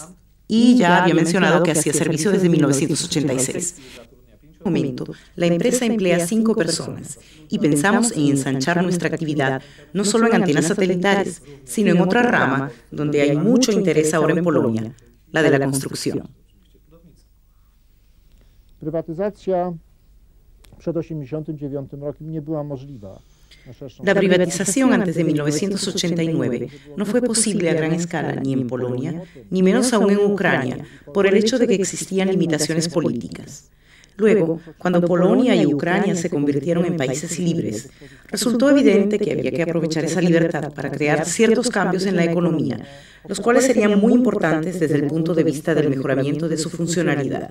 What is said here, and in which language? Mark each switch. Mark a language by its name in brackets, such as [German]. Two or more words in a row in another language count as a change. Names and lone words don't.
[Spanish] Y ya había mencionado que hacía servicio desde 1986. En este momento, la empresa emplea 5 personas y pensamos en ensanchar nuestra actividad no solo en antenas satelitales, sino en otra rama donde hay mucho interés ahora en Polonia, la de la construcción. [Polish] Prywatyzacja przed 1989 rokiem nie była możliwa. [Spanish] La privatización antes de 1989 no fue posible a gran escala ni en Polonia, ni menos aún en Ucrania, por el hecho de que existían limitaciones políticas. Luego, cuando Polonia y Ucrania se convirtieron en países libres, resultó evidente que había que aprovechar esa libertad para crear ciertos cambios en la economía, los cuales serían muy importantes desde el punto de vista del mejoramiento de su funcionalidad.